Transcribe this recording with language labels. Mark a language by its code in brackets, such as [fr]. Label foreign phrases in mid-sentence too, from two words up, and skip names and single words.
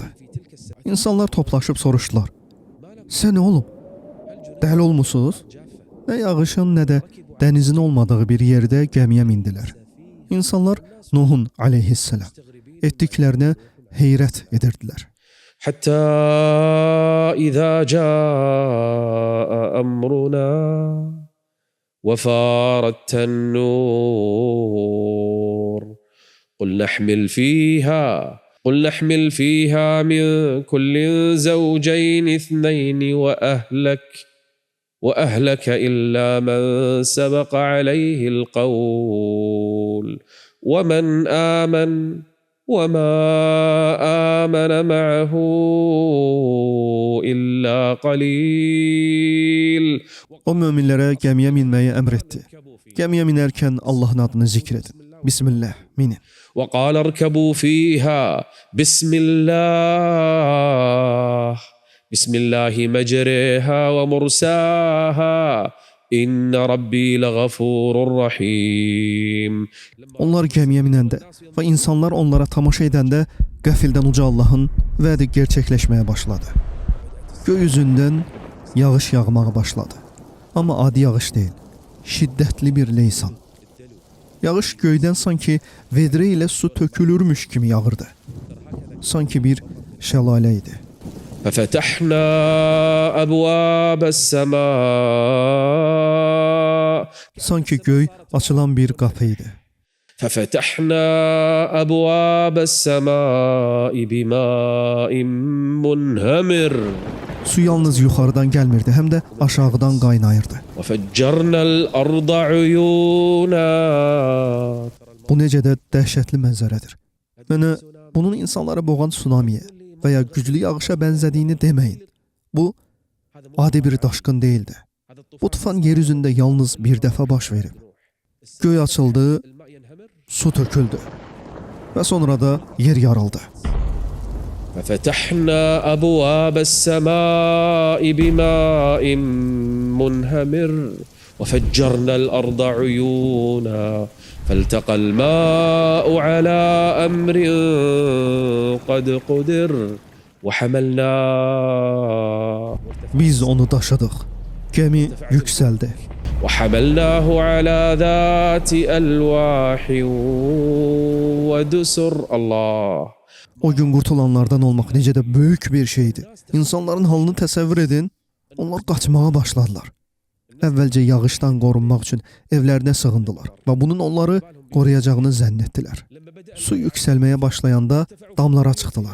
[az] İnsanlar toplaşıb soruşdular. Sən nə olub? Dəli olmusunuz? Nə yağışın, nə də dənizin olmadığı bir yerdə gəmiyə mindilər. İnsanlar Nuhun aleyhisselam etdiklərinə heyrət edirdilər. [ar] حتى إذا جاء أمرنا وفار التنور. قل نحمل فيها من كل زوجين اثنين وأهلك إلا من سبق عليه القول ومن آمن وما آمن معه إلا قليل. [az] O möminlərə gəmiyə minməyi əmr etdi. Gəmiyə minərkən Allahın adını zikr edin. Bismillah, minin. [ar] وقال اركبوا فيها بسم الله مجريها ومرساها إن ربي لغفور رحيم. [az] Onlar gəmiyə minəndə və insanlar onlara tamaşa edəndə qəfildən Uca Allahın vədi gerçəkləşməyə başladı. Göy üzündən yağış yağmağa başladı. Amma adi yağış deyil, şiddətli bir leysan. Yağış göydən sanki vedrə ilə su tökülürmüş kimi yağırdı. Sanki bir şəlalə idi. [ar] فَفَتَحْنَا أَبْوَابَ السَّمَاءِ. [az] Sanki göy açılan bir qapı idi. [ar] فَفَتَحْنَا أَبْوَابَ السَّمَاءِ بِمَاءٍ مُنْهَمِرٍ. [az] Su yalnız yuxarıdan gəlmirdi, həm də aşağıdan qaynayırdı. [ar] وَفَجَّرْنَا الْأَرْضَ عُيُونًا. [az] Bu necə də dəhşətli mənzərədir. Mənə bunun insanları boğan tsunamiyə və ya güclü yağışa bənzədiyini deməyin. Bu, adi bir daşqın deyildi. Bu tufan yer üzündə yalnız bir dəfə baş verib. Göy açıldı, su töküldü və sonra da yer yarıldı. [ar] فَفَتَحْنَا أَبْوَابَ السَّمَاءِ بِمَاءٍ مُنْهَمِرٍ وَفَجَّرْنَا الْأَرْضَ عُيُونًا فَالْتَقَى الْمَاءُ عَلَى أَمْرٍ قَدْ قُدِرَ وَحَمَلْنَاهُ. [az] Biz onu daşıdıq. Gəmi yüksəldi. [ar] وَحَمَلْنَاهُ عَلَى ذَاتِ أَلْوَاحٍ وَدُسُرٍ. [az] Allah. O gün qurtulanlardan olmaq necə də böyük bir şeydi. İnsanların halını təsəvvür edin. Onlar qaçmağa başladılar. Əvvəlcə yağışdan qorunmaq üçün evlərinə sığındılar və bunun onları qoruyacağını zənn etdilər. Su yüksəlməyə başlayanda damlara çıxdılar.